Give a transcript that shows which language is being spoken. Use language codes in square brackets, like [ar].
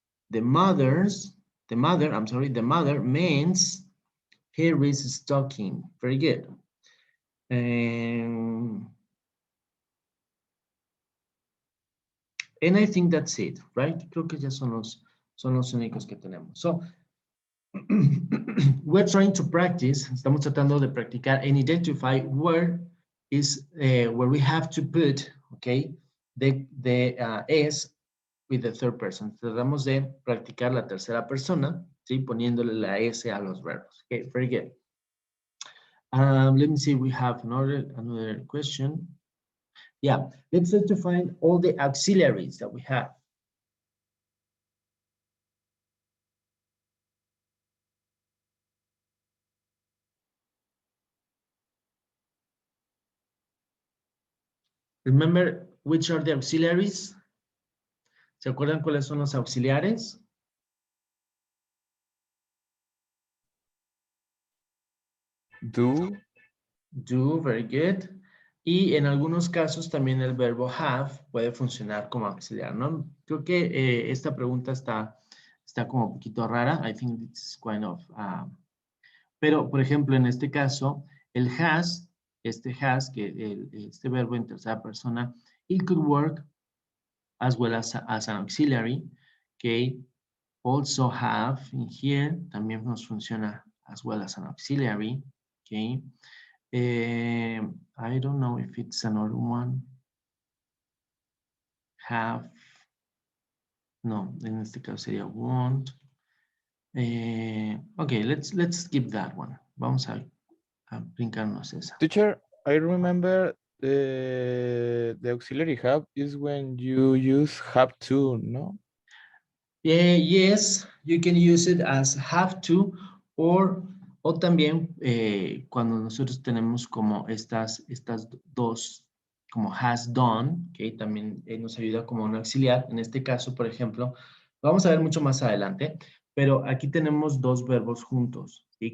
[en] The mother mends Harry's stocking. Very good. And I think that's it, right? [es] Creo que ya son los únicos que tenemos. [en] So, we're trying to practice, [es] estamos tratando de practicar [en] and identify where we have to put, okay, the S with the third person. [es] Tratamos de practicar la tercera persona, ¿sí? Poniéndole la S a los verbos. [en] Okay, very good. Let me see, we have another question. Yeah, let's try to find all the auxiliaries that we have. Remember which are the auxiliaries? [es] ¿Se acuerdan cuáles son los auxiliares? [en] Do. Do, very good. [es] Y en algunos casos también el verbo have puede funcionar como auxiliar, ¿no? Creo que esta pregunta está como un poquito rara. [en] I think it's kind of... [es] pero, por ejemplo, en este caso, el has, este verbo en tercera persona, [en] it could work as well as an auxiliary, okay? Also have in here, [es] también nos funciona [en] as well as an auxiliary, okay? I don't know if it's another one. [es] Have, no, en este caso sería want. [en] Okay, let's skip that one. [es] Vamos a brincarnos esa. [en] Teacher, I remember the auxiliary have is when you use have to, no? Yes, you can use it as have to, [es] o también cuando nosotros tenemos como estas dos, como has done, que también nos ayuda como un auxiliar. En este caso, por ejemplo, lo vamos a ver mucho más adelante, pero aquí tenemos dos verbos juntos, ¿sí?